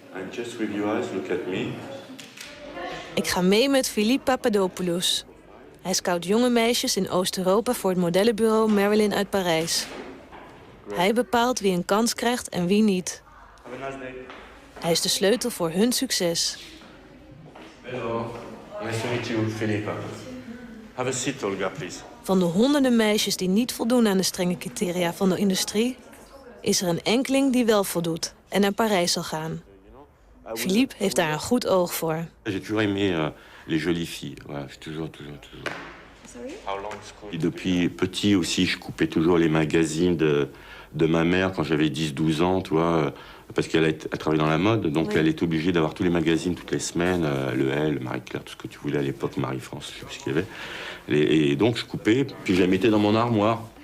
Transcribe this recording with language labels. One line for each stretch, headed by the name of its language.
English: Just with your eyes, look at me.
Dutch: Ik ga mee met Philippe Papadopoulos. Hij scout jonge meisjes in Oost-Europa voor het modellenbureau Marilyn uit Parijs. Hij bepaalt wie een kans krijgt en wie niet.
English: Have a nice day.
Dutch: Hij is de sleutel voor hun succes.
English: Hello. Nice to meet you, Philippe. Have a seat, Olga, please.
Dutch: Van de honderden meisjes die niet voldoen aan de strenge criteria van de industrie, is er een enkeling die wel voldoet en naar Parijs zal gaan. Philippe heeft daar een goed oog voor.
French: J'ai toujours aimé les jolies filles. Voilà, toujours.
English: Sorry?
French: Et depuis petit aussi, je coupais toujours les magazines de ma mère quand j'avais 10-12 ans, tu vois, parce qu'elle travaillait dans la mode, donc oui. Elle était obligée d'avoir tous les magazines toutes les semaines, le Elle, Marie-Claire, tout ce que tu voulais à l'époque, Marie-France, je sais plus ce qu'il y avait. Et donc je coupais, puis je la mettais dans mon armoire.